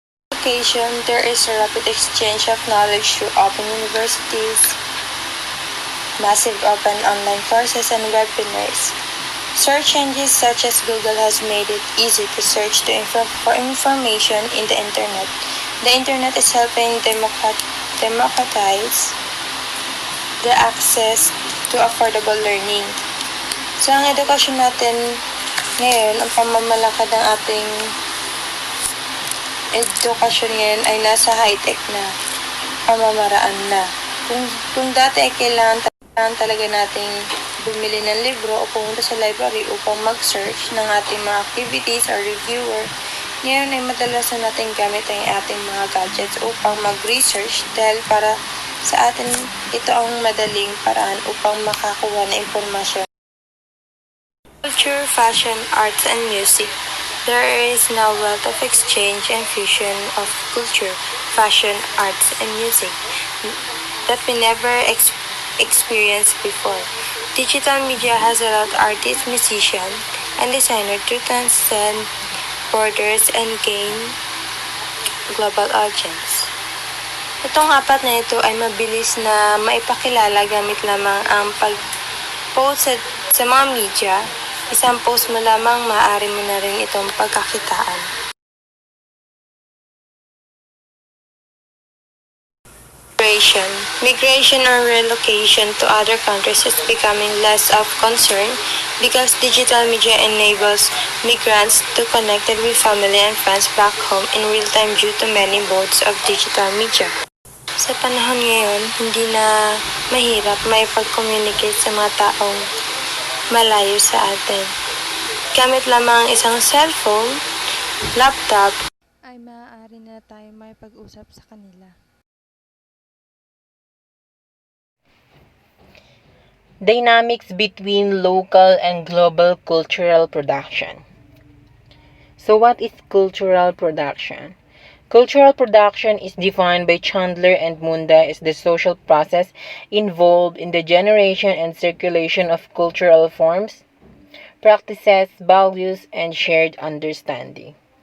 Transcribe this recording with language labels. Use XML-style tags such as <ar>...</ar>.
<en>Education, there is a rapid exchange of knowledge through open universities, massive open online courses, and webinars. Search engines such as Google has made it easy to search for information in the internet. The internet is helping democratize the access to affordable learning.</en> <tl>So, ang edukasyon natin ngayon, ang pamamalakad ng ating edukasyon ngayon ay nasa high-tech na pamamaraan na. Kung dati ay kailangan talaga nating bumili ng libro o pumunta sa library upang mag-search ng ating mga activities or reviewer, ngayon ay madalas na natin gamit ang ating mga gadgets upang mag-research dahil para sa atin ito ang madaling paraan upang makakuha ng impormasyon.</tl> <en>Culture, fashion, arts, and music. There is now wealth of exchange and fusion of culture, fashion, arts, and music that we never experienced before. Digital media has allowed artists, musicians, and designers to transcend borders and gain global audience.</en> <tl>Itong apat na ito ay mabilis na maipakilala gamit lamang ang pag-post sa mga media. Isang post mo lamang, maaari mo na rin itong pagkakitaan.</tl> <en>Migration or relocation to other countries is becoming less of concern because digital media enables migrants to connect with family and friends back home in real time due to many modes of digital media.</en> <tl>Sa panahon ngayon, hindi na mahirap may pag-communicate sa mga taong malayo sa atin. Gamit lamang ang isang cellphone, laptop, ay maaari na tayo may pag-usap sa kanila.</tl> <en>Dynamics between local and global cultural production. So, what is cultural production? Cultural production is defined by Chandler and Munda as the social process involved in the generation and circulation of cultural forms, practices, values, and shared understanding.</en>